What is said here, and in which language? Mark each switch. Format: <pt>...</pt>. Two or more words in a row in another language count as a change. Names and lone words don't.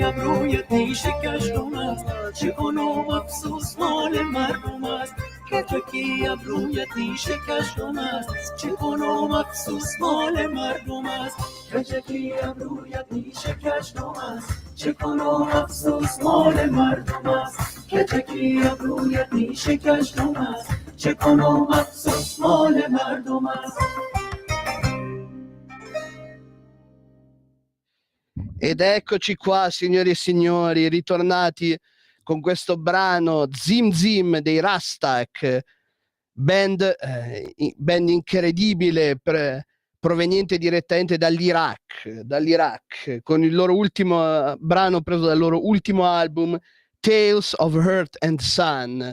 <fa>ابرویت نیشه کشدم است چه کنم افسوس مال مردم است کجکی ابرویت نیشه کشدم است چه کنم افسوس مال مردم است کجکی ابرویت نیشه کشدم است چه کنم افسوس مال مردم است کجکی ابرویت نیشه کشدم است چه کنم افسوس مال مردم است</fa> <it>Ed eccoci qua, signori e signori, ritornati con questo brano Zim Zim dei Rastak, band incredibile proveniente direttamente dall'Iraq, con il loro ultimo brano preso dal loro ultimo album Tales of Earth and Sun.</it>